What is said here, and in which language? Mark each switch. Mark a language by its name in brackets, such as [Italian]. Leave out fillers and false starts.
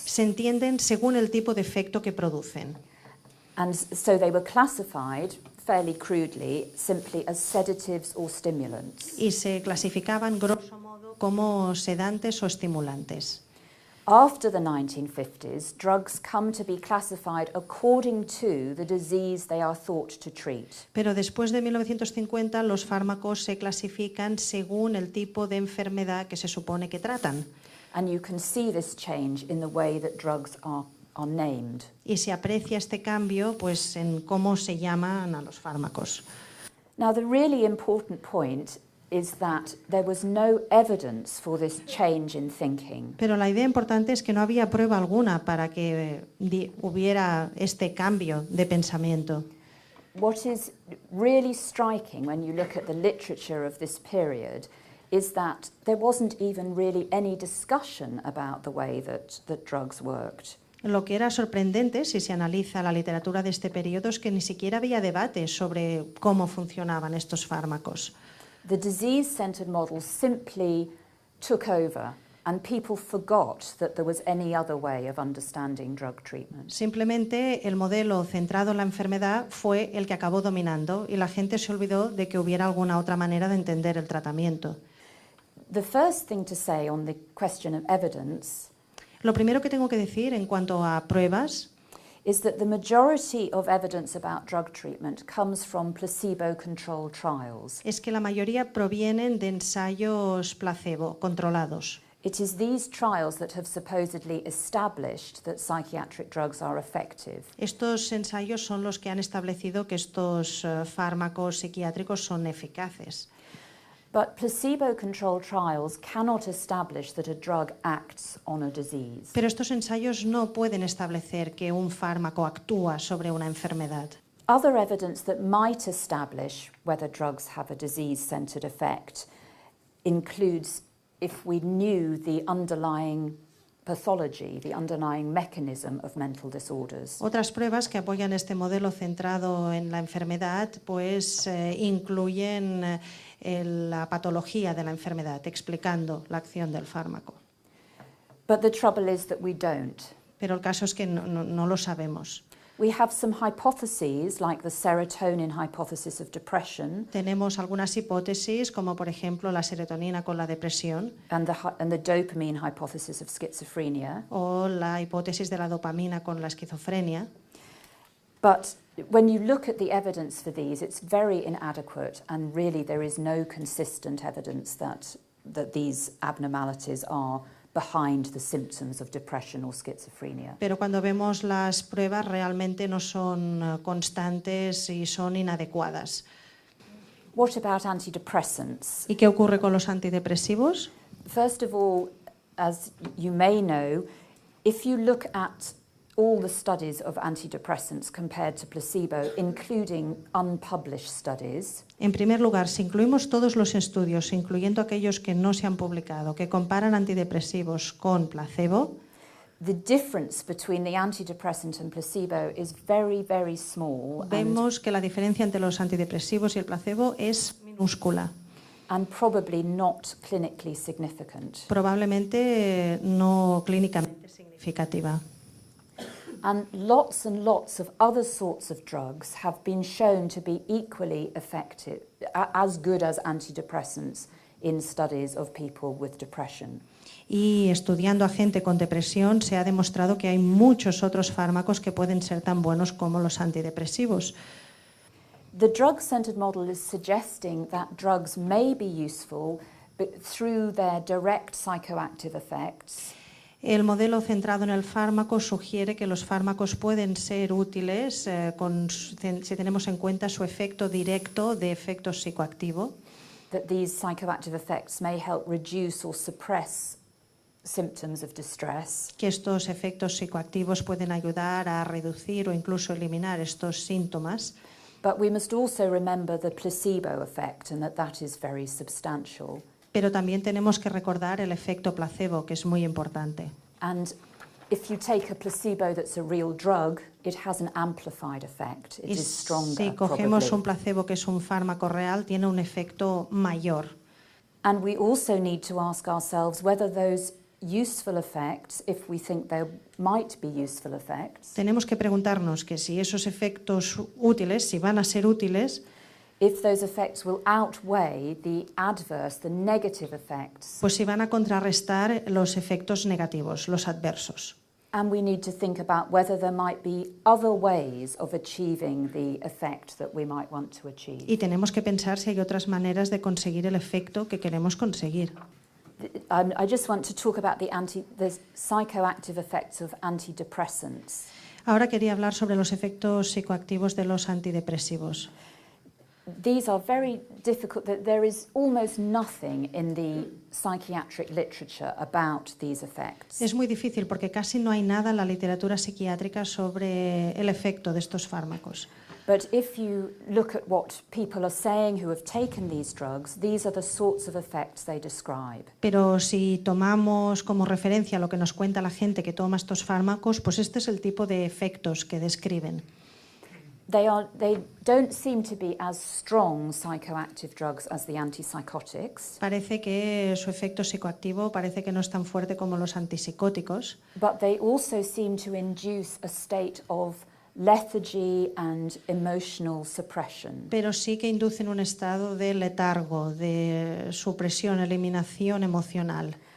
[Spanish] se entienden según el tipo de efecto que producen. [English] And so they were classified fairly crudely simply as sedatives or stimulants. [Spanish] Y se clasificaban grosso modo como sedantes o estimulantes. [English] After the 1950s, drugs come to be classified according to the disease they are thought to treat. [Spanish] Pero después de 1950 los fármacos se clasifican según el tipo de enfermedad que se supone que tratan. [English] And you can see this change in the way that drugs are named. [Spanish] Y se aprecia este cambio pues en cómo se llaman a los fármacos. [English] Now, the really important point is that there was no evidence for this change in thinking. [Spanish] Pero la idea importante es que no había prueba alguna para que hubiera este cambio de pensamiento. [English] What is really striking when you look at the literature of this period is that there wasn't even really any discussion about the way that drugs worked. [Spanish] Lo que era sorprendente, si se analiza la literatura de este periodo, es que ni siquiera había debate sobre cómo funcionaban estos fármacos. [English] the disease-centered model simply took over and people forgot that there was any other way of understanding drug treatment. [Spanish] Simplemente el modelo centrado en la enfermedad fue el que acabó dominando y la gente se olvidó de que hubiera alguna otra manera de entender el tratamiento. [English] The first thing to say on the question of evidence [Spanish] Lo primero que tengo que decir en cuanto a pruebas [English] is that the majority of evidence about drug treatment comes from placebo-controlled trials. [Spanish] es que la mayoría provienen de ensayos placebo controlados. [English] It is these trials that have supposedly established that psychiatric drugs are effective. [Spanish] Estos ensayos son los que han establecido que estos fármacos psiquiátricos son eficaces. [English] But placebo-controlled trials cannot establish that a drug acts on a disease. [Spanish] Pero estos ensayos no pueden establecer que un fármaco actúa sobre una enfermedad. [English] Other evidence that might establish whether drugs have a disease-centered effect includes if we knew the underlying pathology, the underlying mechanism of mental disorders. [Spanish] Otras pruebas que apoyan este modelo centrado en la enfermedad pues incluyen la patología de la enfermedad, explicando la acción del fármaco. [English] But the trouble is that we don't. [Spanish] Pero el caso es que no lo sabemos. [English] We have some hypotheses, like the serotonin hypothesis of depression [Spanish] Tenemos algunas hipótesis, como por ejemplo la serotonina con la depresión [English] and the dopamine hypothesis of schizophrenia. [Spanish] o la hipótesis de la dopamina con la esquizofrenia. [English] But when you look at the evidence for these, it's very inadequate, and really there is no consistent evidence that these abnormalities are behind the symptoms of depression or schizophrenia. [Spanish] Pero cuando vemos las pruebas realmente no son constantes y son inadecuadas. [English] What about antidepressants? [Spanish] ¿Y qué ocurre con los antidepresivos? [English] First of all, as you may know, if you look at all the studies of antidepressants compared to placebo, including unpublished studies, [Spanish] En primer lugar, si incluimos todos los estudios, incluyendo aquellos que no se han publicado, que comparan antidepresivos con placebo, [English] the difference between the antidepressant and placebo is very, very small [Spanish] vemos que la diferencia entre los antidepresivos y el placebo es minúscula. [English] and probably not clinically significant. [Spanish] Probablemente no clínicamente significativa. [English] And lots of other sorts of drugs have been shown to be equally effective, as good as antidepressants in studies of people with depression. [Spanish] Y estudiando a gente con depresión se ha demostrado que hay muchos otros fármacos que pueden ser tan buenos como los antidepresivos. [English] The drug-centered model is suggesting that drugs may be useful but through their direct psychoactive effects. [Spanish] El modelo centrado en el fármaco sugiere que los fármacos pueden ser útiles si tenemos en cuenta su efecto directo de efecto psicoactivo. [English] That these psychoactive effects may help reduce or suppress symptoms of distress. [Spanish] Que estos efectos psicoactivos pueden ayudar a reducir o incluso eliminar estos síntomas. [English] But we must also remember the placebo effect and that is very substantial. [Spanish] Pero también tenemos que recordar el efecto placebo, que es muy importante. [English] And if you take a placebo that's a real drug, it has an amplified effect. It [Spanish] Y [English] is stronger, [Spanish] si cogemos [English] probably. [Spanish] un placebo que es un fármaco real, tiene un efecto mayor. [English] And we also need to ask ourselves whether those useful effects, if we think there might be useful effects, [Spanish] Tenemos que preguntarnos que si esos efectos útiles, si van a ser útiles, [English] if those effects will outweigh the adverse, the negative effects. [Spanish] pues si van a contrarrestar los efectos negativos, los adversos. [English] And we need to think about whether there might be other ways of achieving the effect that we might want to achieve. [Spanish] Y tenemos que pensar si hay otras maneras de conseguir el efecto que queremos conseguir. [English] I just want to talk about the psychoactive effects of antidepressants. [Spanish] Ahora quería hablar sobre los efectos psicoactivos de los antidepresivos. [English] These are very difficult. There is almost nothing in the psychiatric literature about these effects. [Spanish] Es muy difícil porque casi no hay nada en la literatura psiquiátrica sobre el efecto de estos fármacos. [English] But if you look at what people are saying who have taken these drugs, these are the sorts of effects they describe. [Spanish] Pero si tomamos como referencia lo que nos cuenta la gente que toma estos fármacos, pues este es el tipo de efectos que describen. [English] They don't seem to be as strong psychoactive drugs as the antipsychotics. [Spanish] Parece que su efecto psicoactivo parece que no es tan fuerte como los antipsicóticos, [English] But they also seem to induce a state of lethargy and emotional suppression. [Spanish] pero sí que inducen un estado de letargo, de supresión, eliminación emocional.